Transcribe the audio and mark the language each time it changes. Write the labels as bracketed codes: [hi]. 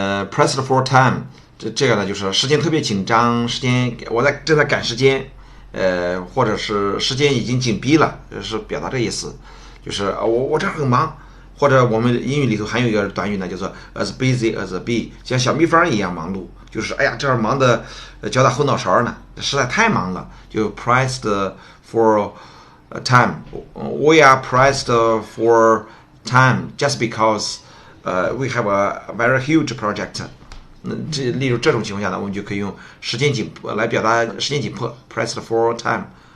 [zh] Pressed for time，这个呢就是时间特别紧张，我正在赶时间，或者是时间已经紧逼了，是表达这意思。就是我这很忙，或者我们英语里头还有一个短语呢，叫做 as busy as a bee， 像小蜜蜂一样忙碌，就是哎呀，这儿忙的脚打后脑勺呢，实在太忙了，就 pressed for time. [en] We are pressed for time just because we have a very huge project. [zh] 例如这种情况下呢，我们就可以用时间紧迫来表达时间紧迫 pressed for time.